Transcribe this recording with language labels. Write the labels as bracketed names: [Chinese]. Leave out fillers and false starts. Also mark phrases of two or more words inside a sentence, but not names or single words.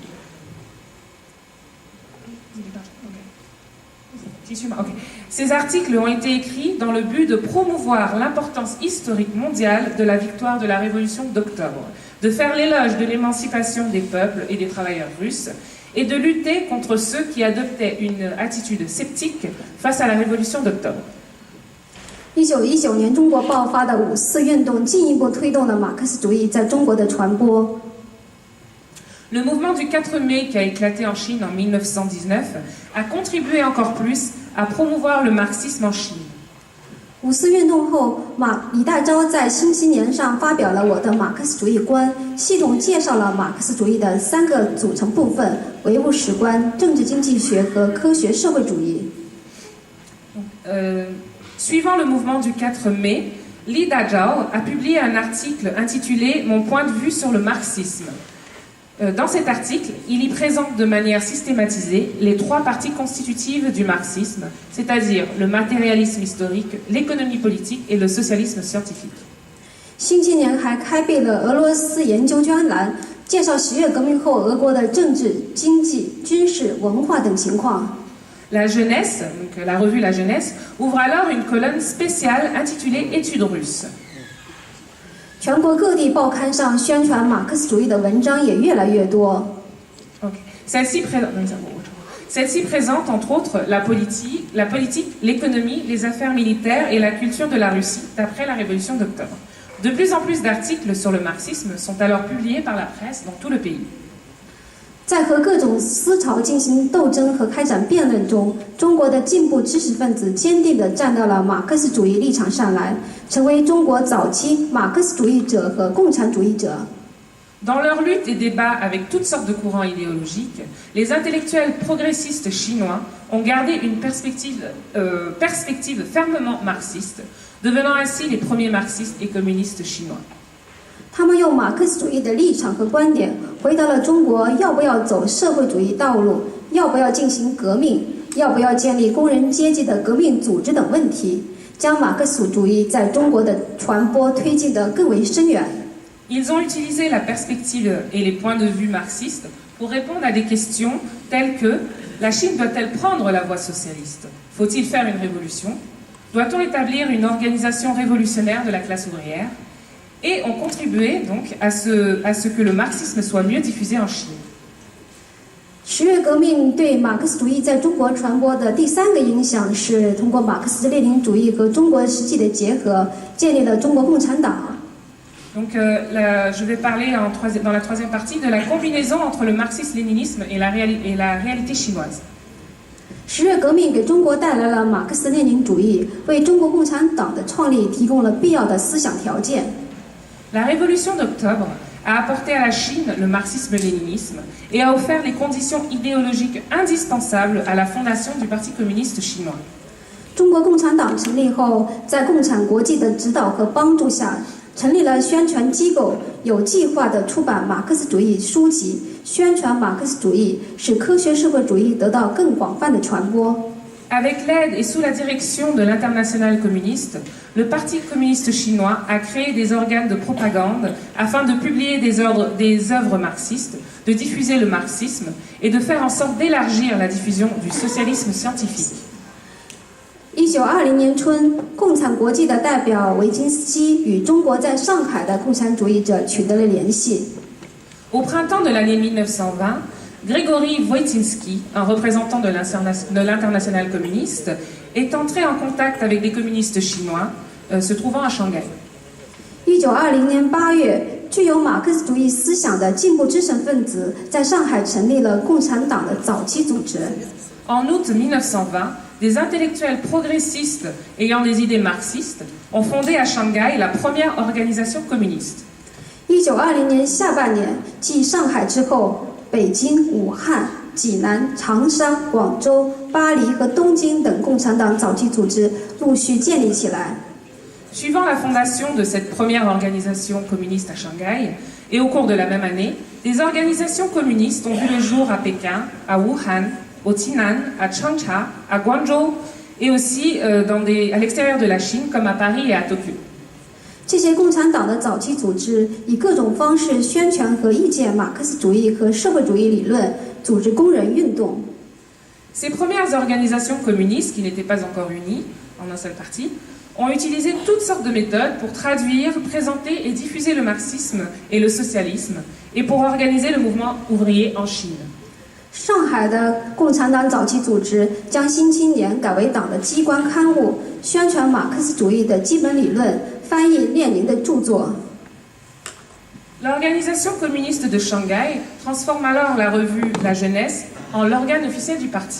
[French] Ces articles ont été écrits dans le but de promouvoir l'importance historique mondiale de la victoire de la révolution d'octobre, de faire l'éloge de l'émancipation des peuples et des travailleurs russes, et de lutter contre ceux qui adoptaient une attitude sceptique face à la révolution d'octobre. [Chinese] 1919 年，中国爆发的5四运动进一步推动了马克思主义在中国的传播。 [French] Le mouvement du 4 mai qui a éclaté en Chine en 1919 a contribué encore plus à promouvoir le marxisme en Chine. [Chinese] 5 四运动后，李大钊在新青年上发表了《我的马克思主义观》，系统介绍了马克思主义的3个组成部分：唯物史观、政治经济学和科学社会主义。 [French] Suivant le mouvement du 4 mai, Li Dazhao a publié un article intitulé « Mon point de vue sur le marxisme ». Dans cet article, il y présente de manière systématisée les 3 parties constitutives du marxisme, c'est-à-dire le matérialisme historique, l'économie politique et le socialisme scientifique. [Chinese] 新青年还开辟了俄罗斯研究专栏，介绍10月革命后俄国的政治、经济、军事、文化等情况。 [French] La Jeunesse, donc la revue La Jeunesse, ouvre alors une colonne spéciale intitulée Études russes. [Chinese] 全国各地报刊上宣传马克思主义的文章也越来越多。 [French] Celle-ci présente entre autres la politique, l'économie, les affaires militaires et la culture de la Russie d'après la révolution d'octobre. De plus en plus d'articles sur le marxisme sont alors publiés par la presse dans tout le pays. [Chinese] 在和各种思潮进行斗争和开展辩论中，中国的进步知识分子坚定地站到了马克思主义立场上来，成为中国早期马克思主义者和共产主义者。 [French] Dans leur lutte et débat avec toutes sortes de courants idéologiques, les intellectuels progressistes chinois ont gardé une perspective fermement marxiste, devenant ainsi les premiers marxistes et communistes chinois. [Chinese] 他们用马克思主义的立场和观点回答了中国要不要走社会主义道路，要不要进行革命，要不要建立工人阶级的革命组织等问题，将马克思主义在中国的传播推进得更为深远。 [French] Ils ont utilisé la perspective et les points de vue marxistes pour répondre à des questions telles que la Chine doit-elle prendre la voie socialiste? Faut-il faire une révolution? Doit-on établir une organisation révolutionnaire de la classe ouvrière? Et ont contribué donc à ce que le marxisme soit mieux diffusé en Chine. [Chinese] 10 月革命对马克思主义在中国传播的第3个影响是通过马克思列宁主义和中国实际的结合，建立了中国共产党。 [French] Donc je vais parler dans la 3e partie de la combinaison entre le marxisme-léninisme et la réalité chinoise. [Chinese] 10 月革命给中国带来了马克思列宁主义，为中国共产党的创立提供了必要的思想条件。 [French] La révolution d'octobre a apporté à la Chine le marxisme-léninisme et a offert les conditions idéologiques indispensables à la fondation du Parti communiste chinois. [Chinese] 中国共产党成立后，在共产国际的指导和帮助下，成立了宣传机构，有计划地出版马克思主义书籍，宣传马克思主义，使科学社会主义得到更广泛的传播。 [French] Avec l'aide et sous la direction de l'Internationale communiste, le Parti communiste chinois a créé des organes de propagande afin de publier des œuvres marxistes, de diffuser le marxisme et de faire en sorte d'élargir la diffusion du socialisme scientifique. [Chinese] 1920 年春，共产国际的代表维金斯基与中国在上海的共产主义者取得了联系。 [French] Au printemps de l'année 1920, Grégory Voitinsky, un représentant de l'Internationale communiste, est entré en contact avec des communistes chinois se trouvant à Shanghai. [Chinese] 1920年8月，具有马克思主义思想的进步知识分子在上海成立了共产党的早期组织。 [French] En août 1920, des intellectuels progressistes ayant des idées marxistes ont fondé à Shanghai la première organisation communiste. [Chinese] 1920 年下半年，继上海之后，北京、武汉、济南、长沙、广州、巴黎和东京等共产党早期组织陆续建立起来。 [French] Suivant la fondation de cette première organisation communiste à Shanghai, et au cours de la même année, des organisations communistes ont vu le jour à Pékin, à Wuhan, au Tinan, à Changsha, à Guangzhou, et aussi à l'extérieur de la Chine, comme à Paris et à Tokyo. [Chinese] 这些共产党的早期组织以各种方式宣传和意见马克思主义和社会主义理论，组织工人运动。 [French] Ces premières organisations communistes, qui n'étaient pas encore unies en un seul parti, ont utilisé toutes sortes de méthodes pour traduire, présenter et diffuser le marxisme et le socialisme, et pour organiser le mouvement ouvrier en Chine. [Chinese] 上海的共产党早期组织将《新青年》改为党的机关刊物，宣传马克思主义的基本理论，翻译列宁的著作。 [French] L'organisation communiste de Shanghai transforme alors la revue La Jeunesse en l'organe officiel du parti.